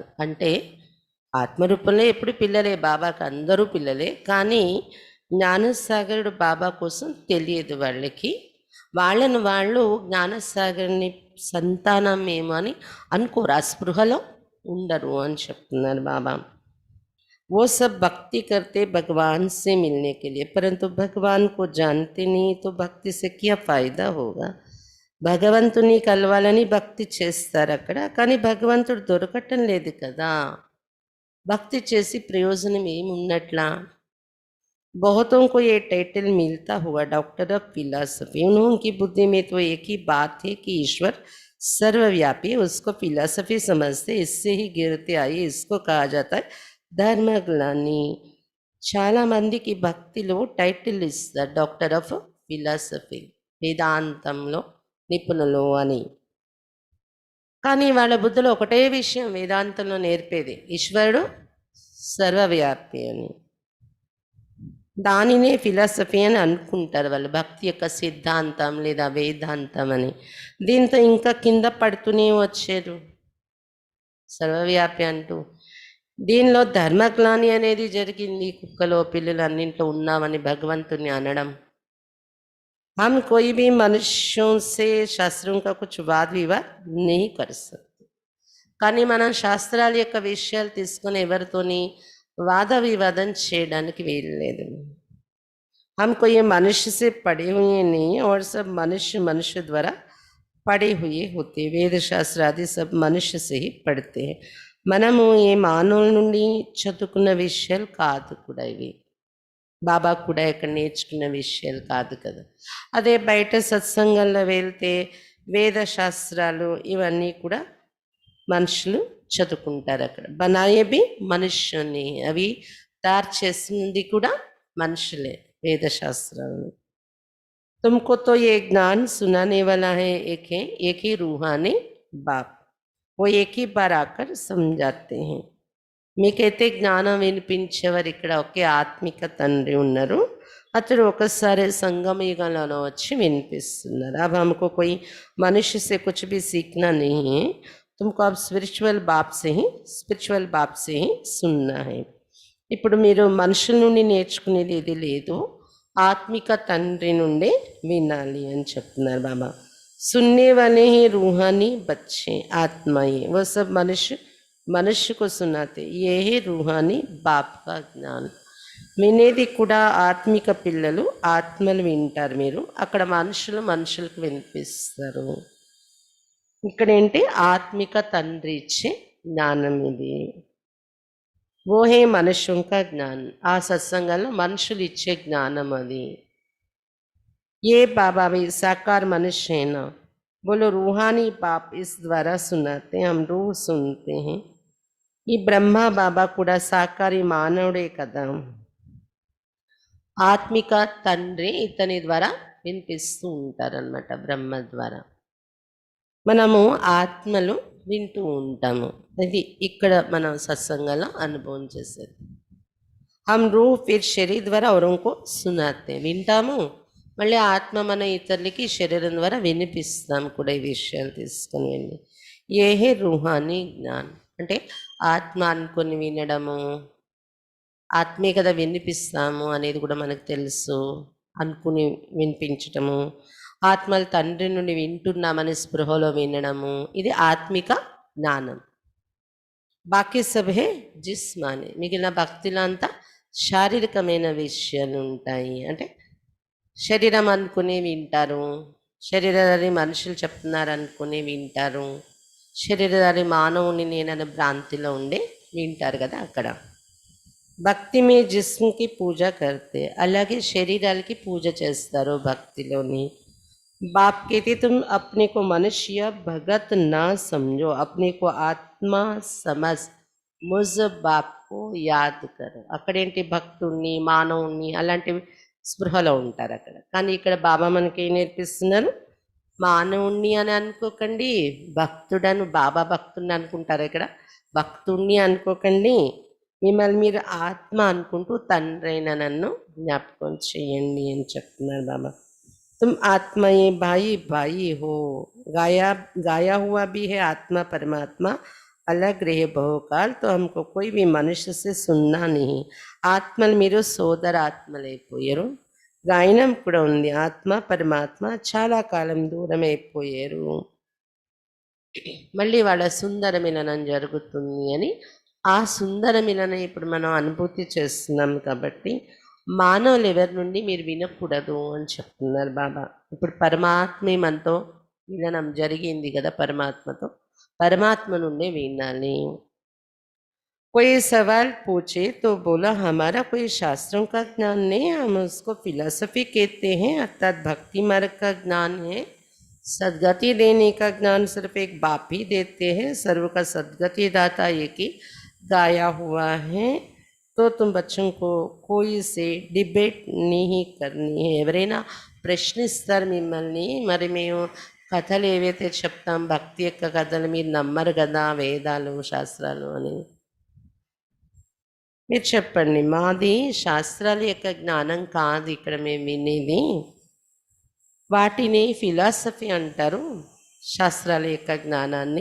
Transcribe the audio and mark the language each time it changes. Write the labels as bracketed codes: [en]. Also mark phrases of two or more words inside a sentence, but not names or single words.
[te] అంటే ఆత్మరూపంలో ఎప్పుడు పిల్లలే, బాబాకి అందరూ పిల్లలే. కానీ జ్ఞానసాగరుడు బాబా కోసం తెలియదు వాళ్ళకి. వాళ్ళను వాళ్ళు జ్ఞానసాగర్ని సంతానం ఏమో అని అనుకోరు, ఆ స్పృహలో ఉండరు అని చెప్తున్నారు బాబా. [hi] वो सब भक्ति करते भगवान से मिलने के लिए, परंतु भगवान को जानते नहीं तो भक्ति से क्या फायदा होगा. [te] భగవంతుని కలవాలని భక్తి చేస్తారు అక్కడ, కానీ భగవంతుడు దొరకటం లేదు కదా. భక్తి చేసి ప్రయోజనం ఏమున్నట్లా. [hi] बहुतों को ये टाइटल मिलता हुआ [en] doctor of philosophy, [hi] उनकी बुद्धि में तो एक ही बात है कि ईश्वर सर्वव्यापी, उसको फिलॉसफी समझते, इससे ही गिरते आए, इसको कहा जाता है ధర్మగ్లాని. [te] చాలా మందికి భక్తిలో టైటిల్ ఇస్తారు [en] doctor of philosophy, [te] వేదాంతంలో నిపుణులు అని. కానీ వాళ్ళ బుద్ధిలో ఒకటే విషయం వేదాంతంలో నేర్పేది, ఈశ్వరుడు సర్వవ్యాపి అని. దానినే ఫిలాసఫీ అని అనుకుంటారు వాళ్ళు, భక్తి యొక్క సిద్ధాంతం లేదా వేదాంతం అని. దీంతో ఇంకా కింద పడుతూనే వచ్చారు సర్వవ్యాపి అంటూ. దీనిలో ధర్మగ్లాని అనేది జరిగింది. కుక్కలో పిల్లలు అన్నింట్లో ఉన్నామని భగవంతుని అనడం. [hi] हम कोई भी मनुष्यों से शास्त्रों का कुछ वाद विवाद नहीं कर सकते. [te] కానీ మనం శాస్త్రాల యొక్క విషయాలు తీసుకొని ఎవరితోని వాద వివాదం చేయడానికి వీల్లేదు. [hi] हम कोई मनुष्य से पढ़े हुए नहीं और सब मनुष्य मनुष्य द्वारा पढ़े हुए होते. वेद शास्त्र आदि सब मनुष्य से ही पढ़ते हैं. [te] మనము ఏ మానవుల నుండి చదువుకున్న విషయాలు కాదు కూడా ఇవి. బాబా కూడా ఇక్కడ నేర్చుకున్న విషయాలు కాదు కదా. అదే బయట సత్సంగంలో వెళ్తే వేద శాస్త్రాలు ఇవన్నీ కూడా మనుషులు చదువుకుంటారు అక్కడ. [hi] बनाए भी मनुष्य ने, [te] అవి తయారు చేసింది కూడా మనుషులే వేద శాస్త్రాలను. [hi] तुमको तो ये ज्ञान सुनाने वाला है एक ही रूहानी बाप, वो एक ही बार आकर समझाते हैं. [te] మీకైతే జ్ఞానం వినిపించేవారు ఇక్కడ ఒకే ఆత్మిక తండ్రి ఉన్నారు, అతడు ఒకసారి సంగమయుగంలో వచ్చి వినిపిస్తున్నారు. [hi] अब हमको कोई मनुष्य से कुछ भी सीखना नहीं है, तुमको अब स्पिरिचुअल बाप से ही सुनना है. [te] ఇప్పుడు మీరు మనుషుల నుండి నేర్చుకునేది ఇది లేదు, ఆత్మిక తండ్రి నుండి వినాలి అని చెప్తున్నారు బాబా. [hi] सुनने वाले ही रूहानी बच्चे आत्मा ही, वो सब मनुष्य को सुनाते, ये ही रूहानी बाप का ज्ञान. [te] వినేది కూడా ఆత్మిక పిల్లలు ఆత్మలు వింటారు. మీరు అక్కడ మనుషులకు వినిపిస్తారు. ఇక్కడ ఏంటి, ఆత్మిక తండ్రి ఇచ్చే జ్ఞానం ఇది. [hi] वो है मनुष्यों का ज्ञान. [te] ఆ సత్సంగంలో మనుషులు ఇచ్చే జ్ఞానం అది. [hi] ये बाबा भी साकार मनुष्य है ना, बोलो रूहानी बाप इस द्वारा सुनाते हैं, हम रूह सुनते हैं. [te] ఈ బ్రహ్మ బాబా కూడా సాకారి మానవుడే కదా. ఆత్మిక తండ్రి ఇతని ద్వారా వినిపిస్తూ ఉంటారనమాట, బ్రహ్మ ద్వారా. మనము ఆత్మలు వింటూ ఉంటాము. అది ఇక్కడ మనం సత్సంగంలో అనుభవం చేసేది. [hi] हम रूह फिर शरीर ద్వారా औरों को सुनाते, [te] వింటాము, మళ్ళీ ఆత్మ మన ఇతరులకి శరీరం ద్వారా వినిపిస్తాం కూడా ఈ విషయాలు తీసుకొని వెళ్ళి. [hi] ये है रूहानी ज्ञान [te] అంటే ఆత్మ అనుకొని వినడము, ఆత్మే కదా వినిపిస్తాము అనేది కూడా మనకు తెలుసు. అనుకుని వినిపించటము, ఆత్మలు తండ్రి నుండి వింటున్నామని స్పృహలో వినడము, ఇది ఆత్మిక జ్ఞానం. [hi] बाकी सब है जिस्मानी, [te] మిగిలిన భక్తిలో అంతా శారీరకమైన విషయాలు ఉంటాయి. అంటే శరీరం అనుకుని వింటారు, శరీరధారి మనుషులు చెప్తున్నారు అనుకుని వింటారు, శరీరధారి మానవుని నేననే భ్రాంతిలో ఉండి వింటారు కదా అక్కడ. [hi] भक्ति में जिस्म की पूजा करते, [te] అలాగే శరీరాలకి పూజ చేస్తారు భక్తిలోని. [hi] बाप कहते तुम अपने को मनुष्य भगत ना समझो, अपने को आत्मा समझ मुझ बाप को याद करो. [te] అక్కడేంటి భక్తుణ్ణి మానవుణ్ణి అలాంటి స్పృహలో ఉంటారు అక్కడ. కానీ ఇక్కడ బాబా మనకి ఏం నేర్పిస్తున్నారు, మానవుణ్ణి అని అనుకోకండి, భక్తుడను బాబా భక్తుడిని అనుకుంటారు. ఇక్కడ భక్తుణ్ణి అనుకోకండి, మిమ్మల్ని మీరు ఆత్మ అనుకుంటూ తండ్రైన నన్ను జ్ఞాపకం చేయండి అని చెప్తున్నారు బాబా. [hi] तुम आत्मा ये भाई भाई हो, गाया गाया हुआ भी है आत्मा परमात्मा अलग रहे बहुकाल, तो हमको कोई भी मनुष्य से सुनना नहीं. [te] ఆత్మలు మీరు సోదర ఆత్మలైపోయారు, గాయనం కూడా ఉంది, ఆత్మ పరమాత్మ చాలా కాలం దూరం అయిపోయారు, మళ్ళీ వాళ్ళ సుందర మిలనం జరుగుతుంది అని. ఆ సుందర మిలనం ఇప్పుడు మనం అనుభూతి చేస్తున్నాం కాబట్టి మానవులు ఎవరి నుండి మీరు వినకూడదు అని చెప్తున్నారు బాబా. ఇప్పుడు పరమాత్మ మనతో విననం జరిగింది కదా, పరమాత్మ నుండే వినాలి. [hi] कोई सवाल पूछे तो बोला हमारा कोई शास्त्रों का ज्ञान नहीं, हम उसको फिलॉसफी कहते हैं, अर्थात भक्ति मार्ग का ज्ञान है. सदगति देने का ज्ञान सिर्फ एक बाप ही देते हैं, सर्व का सदगति दाता एक ही गाया हुआ है. तो तुम बच्चों को कोई से डिबेट नहीं करनी है. [te] ఎవరైనా ప్రశ్నిస్తారు మిమ్మల్ని, మరి మేము కథలు ఏవైతే చెప్తాం భక్తి యొక్క కథలు మీరు నమ్మరు కదా వేదాలు శాస్త్రాలు అని. మీరు చెప్పండి, మాది శాస్త్రాల యొక్క జ్ఞానం కాదు ఇక్కడ మేము వినేది, వాటిని ఫిలాసఫీ అంటారు, శాస్త్రాల యొక్క జ్ఞానాన్ని.